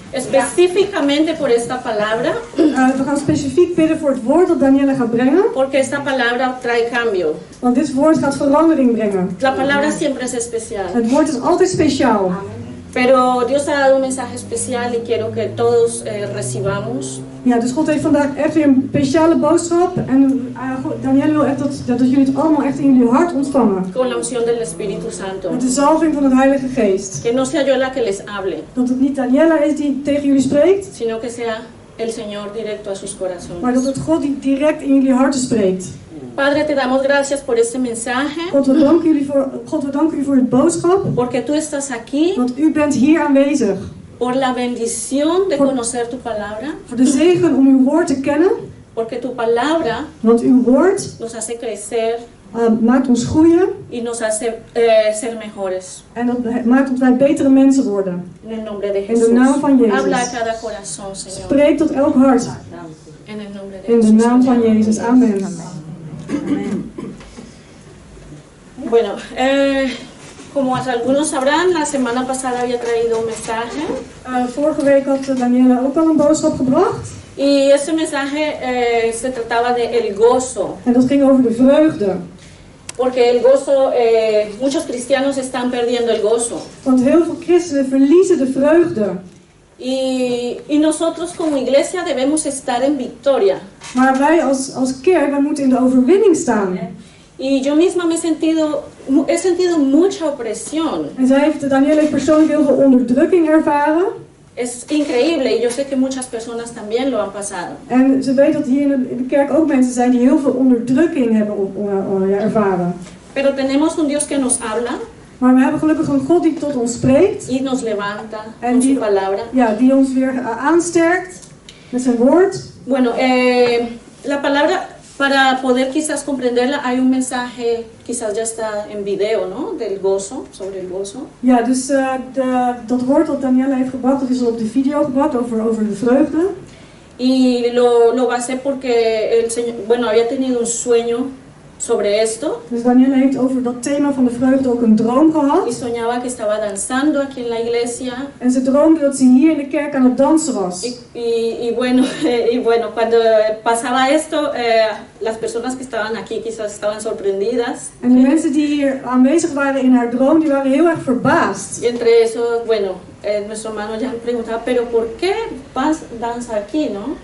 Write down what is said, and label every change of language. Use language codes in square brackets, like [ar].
[es] Específicamente por esta palabra, [nl] We gaan specifiek bidden voor het woord dat Danielle gaat brengen. [es] porque esta palabra trae cambio. [nl] Want dit woord gaat verandering brengen. [es] La palabra siempre es especial. [nl] Het woord is altijd speciaal. [es] Pero Dios ha dado un mensaje especial y quiero que todos recibamos. [nl] Ja, dus God heeft vandaag echt weer een speciale boodschap. En Danielle wil echt dat jullie het allemaal echt in jullie hart ontvangen. [es] Con la unción del Espíritu Santo. [nl] Met de zalving van het Heilige Geest. [es] Que no sea yo la que les hable, [nl] Dat het niet Danielle is die tegen jullie spreekt. [es] sino que sea el Señor directo a sus [nl] Maar [es] corazones. [nl] dat het God die direct in jullie harten spreekt. [es] Padre, te damos gracias por este mensaje, [nl] God, we danken u voor het boodschap. [es] porque tú estás aquí, [nl] Want u bent hier aanwezig. [es] por la bendición de conocer tu palabra, [nl] Voor de zegen om uw woord te kennen. [es] porque tu palabra [nl] Want uw woord [es] nos hace crecer [nl] maakt ons groeien. [es] y nos hace ser mejores. [nl] En dat maakt dat wij betere mensen worden. [es] En el nombre de [nl] In [es] Jesús. [nl] de naam van Jezus. [es] Habla a cada corazón, Señor. [nl] Spreek tot elk hart. [es] En el nombre de [nl] In de [es] Jesús. [nl] naam van Jezus. Amen. [es] Bueno, como algunos sabrán, la semana pasada había traído un mensaje. [nl] Vorige week had Danielle ook al een boodschap gebracht. [es] Y ese mensaje se trataba de el gozo. [nl] En dat ging over de vreugde. [es] Porque el gozo, muchos cristianos están perdiendo el gozo. [nl] Want heel veel christenen verliezen de vreugde. [es] Y nosotros como iglesia debemos estar en victoria. [nl] Maar wij als kerk, wij moeten in de overwinning staan. [es] Y yo misma he sentido mucha opresión. [nl] En Danielle heeft persoonlijk heel veel onderdrukking ervaren. [es] Es increíble y yo sé que muchas personas también lo han pasado. [nl] En ze weet dat hier in de kerk ook mensen zijn die heel veel onderdrukking hebben ervaren. [es] Pero tenemos un Dios que nos habla [nl] Maar we hebben gelukkig een God die tot ons spreekt. [es] y nos levanta [nl] En [es] con [nl] die- [es] su palabra. [nl] Ja, die ons weer aansterkt met zijn woord. [es] Bueno, la palabra, para poder quizás comprenderla, hay un mensaje, quizás ya está en video, ¿no? Del gozo, sobre el gozo. [nl] Ja, dus dat woord dat Danielle heeft gebracht, dat is al op de video gebracht over de vreugde. [es] Y lo basé porque el Señor, bueno, había tenido un sueño sobre esto [nl] Dus Danielle heeft over dat thema van de vreugde ook een droom [es] y [nl] gehad. [es] soñaba que estaba danzando aquí en la iglesia. [nl] En ze droomde dat ze hier in de kerk aan het dansen was. [es] Y bueno, cuando pasaba esto, las personas que estaban aquí quizás estaban sorprendidas. [nl] En de mensen die hier aanwezig waren in haar droom, die waren heel erg verbaasd. [es] Y entre eso, bueno, nuestro hermano Jan preguntaba, pero ¿por qué danza aquí, no?